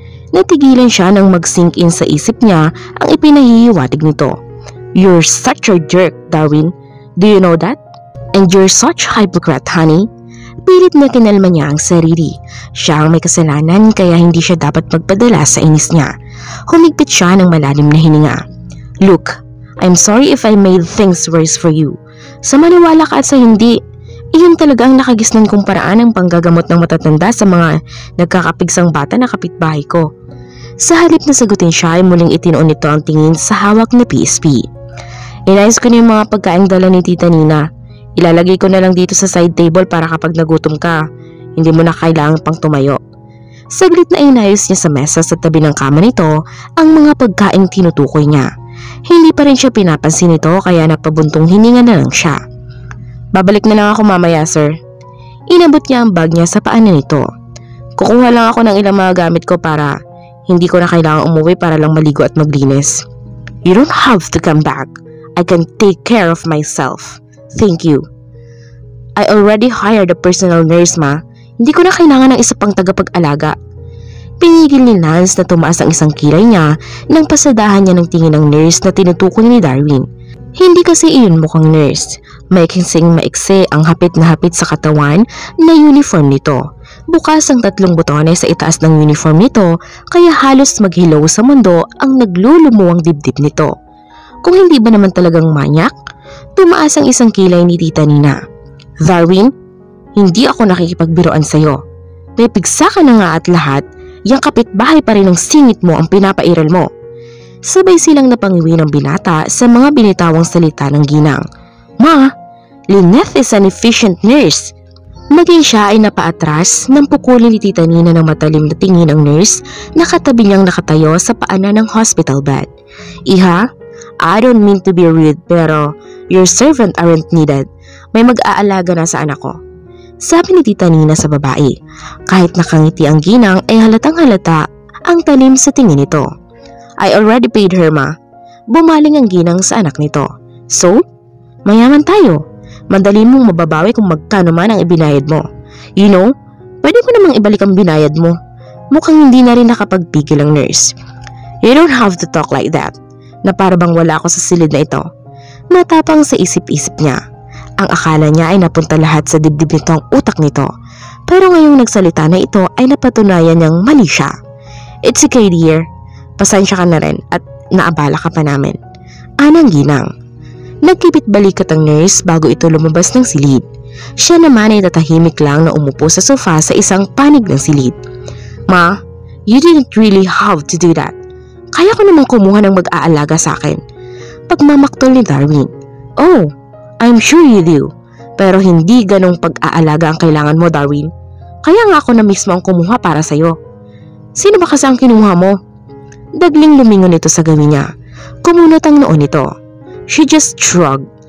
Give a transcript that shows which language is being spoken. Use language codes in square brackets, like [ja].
[tl] Natigilan siya nang mag-sink in sa isip niya ang ipinahihiwatig nito. [en] You're such a jerk, Darwin. Do you know that? And you're such a hypocrite, honey. [tl] Pilit na kinalma niya ang sarili. Siya ang may kasalanan kaya hindi siya dapat magpadala sa inis niya. Humigpit siya ng malalim na hininga. [en] Look, I'm sorry if I made things worse for you. [tl] Sa maniwala ka at sa hindi, iyon talaga ang nakagisnan kong paraan ng panggagamot ng matatanda sa mga nagkakapigsang bata na kapitbahay ko. Sa halip na sagutin siya ay muling itinoon nito ang tingin sa hawak na PSP. Inayos ko na yung mga pagkaing dala ni Tita Nina. Ilalagay ko na lang dito sa side table para kapag nagutom ka, hindi mo na kailangan pang tumayo. Saglit na inayos niya sa mesa sa tabi ng kama nito ang mga pagkaing tinutukoy niya. Hindi pa rin siya pinapansin nito kaya napabuntong hininga na lang siya. Babalik na lang ako mamaya, sir. Inabot niya ang bag niya sa paanan nito. Kukuha lang ako ng ilang mga gamit ko para hindi ko na kailangan umuwi para lang maligo at maglinis. [en] You don't have to come back. I can take care of myself. Thank you. I already hired a personal nurse, ma. [tl] Hindi ko na kailangan ng isa pang tagapag-alaga. Pinigil ni Lance na tumaas ang isang kilay niya nang pasadahan niya ng tingin ng nurse na tinutukoy ni Darwin. Hindi kasi iyon mukhang nurse. Maiksing maikse ang hapit na hapit sa katawan na uniform nito. Bukas ang 3 butones sa itaas ng uniform nito kaya halos maghilaw sa mundo ang naglulumuwang dibdib nito. Kung hindi ba naman talagang manyak? Tumaas ang isang kilay ni Tita Nina. Darwin, hindi ako nakikipagbiroan sa'yo. May pigsa ka na nga at lahat, yang kapitbahay pa rin ng singit mo ang pinapairal mo. Sabay silang napangiwi ng binata sa mga binitawang salita ng ginang. [en] Ma, Lynette is an efficient nurse. [tl] Maging siya ay napaatras nang pukulin ni Tita Nina ng matalim na tingin ng nurse na katabi niyang nakatayo sa paanan ng hospital bed. [en] Iha, I don't mean to be rude pero your servant aren't needed. [tl] May mag-aalaga na sa anak ko. Sabi ni Tita Nina sa babae. Kahit nakangiti ang ginang ay halatang halata ang talim sa tingin nito. [en] I already paid her, ma. [tl] Bumaling ang ginang sa anak nito. So, mayaman tayo. Madali mong mababawi kung magkano man ang ibinayad mo. You know, pwede ko namang ibalik ang binayad mo. Mukhang hindi na rin nakapagpigil ang nurse. [en] You don't have to talk like that. [tl] Na para bang wala ako sa silid na ito. Matapang sa isip-isip niya. Ang akala niya ay napunta lahat sa dibdib nito ang utak nito. Pero ngayong nagsalita na ito ay napatunayan niyang mali siya. [en] It's okay, dear. [tl] Pasensya ka na rin at naabala ka pa namin. Anang ginang. Nagkipit balikat ang nurse bago ito lumabas ng silid. Siya naman ay tatahimik lang na umupo sa sofa sa isang panig ng silid. [en] Ma, you didn't really have to do that. [tl] Kaya ko namang kumuha ng mag-aalaga sa akin. Pagmamaktol ni Darwin. [en] Oh, I'm sure you do. [tl] Pero hindi ganong pag-aalaga ang kailangan mo, Darwin. Kaya nga ako na mismo ang kumuha para sa'yo. Sino ba kasi ang kinuha mo? Dagling lumingon ito sa gawi niya. Kumunot ang noon nito. [en] She just shrugged.